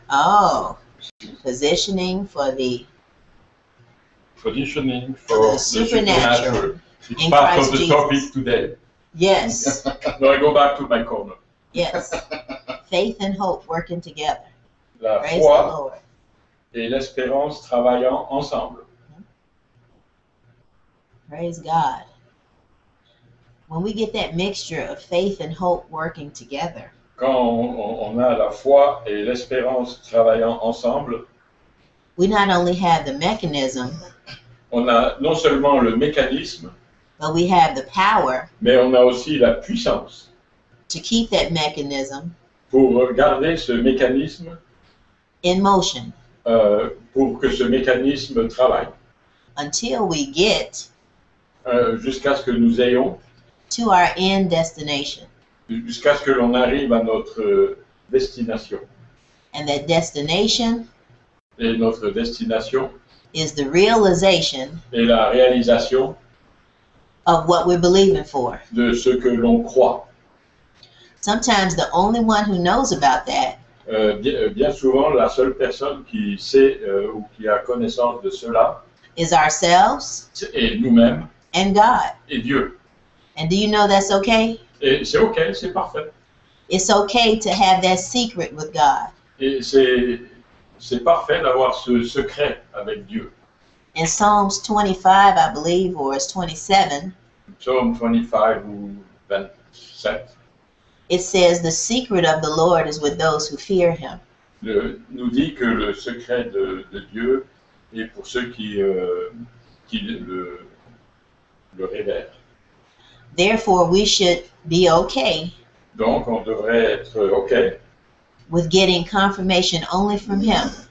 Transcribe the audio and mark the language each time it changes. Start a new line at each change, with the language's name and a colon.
English: Oh, positioning for the Positioning for the supernatural. It's in part Christ of the Jesus. topic today. Yes, Now I go back to my corner. yes. Faith and hope working together.
French: La
English: Praise the
French: foi
English: Lord.
French: et l'espérance travaillant ensemble.
English: Praise God. When we get that mixture of faith and hope working together,
French: Quand on a la foi et l'espérance travaillant ensemble,
English: we not only have the mechanism,
French: on a non seulement le mécanisme,
English: but we have the power
French: mais on a aussi la puissance
English: to keep that mechanism
French: pour garder ce mécanisme,
English: in motion
French: pour que ce mécanisme travaille.
English: until we get
French: Jusqu'à ce que nous ayons,
English: to our end destination.
French: jusqu'à ce que l'on arrive à notre destination.
English: And that destination
French: Et notre destination
English: is the realization
French: est la réalisation
English: of what we're believing for.
French: de ce que l'on croit.
English: Sometimes the only one who knows about that
French: Bien souvent, la seule personne qui sait ou qui a connaissance de cela
English: is ourselves
French: est nous-mêmes
English: and God.
French: et Dieu.
English: And do you know that's okay?
French: Et c'est OK, c'est parfait.
English: It's okay to have that secret with God.
French: Et c'est parfait d'avoir ce secret avec Dieu.
English: In Psalms 25, I believe, or it's 27,
French: Psaume 25 ou 27
English: it says, the secret of the Lord is with those who fear him.
French: nous dit que le secret de Dieu est pour ceux qui le révèrent.
English: Therefore, we should be okay
French: Donc, on devrait être OK
English: with getting confirmation only from him.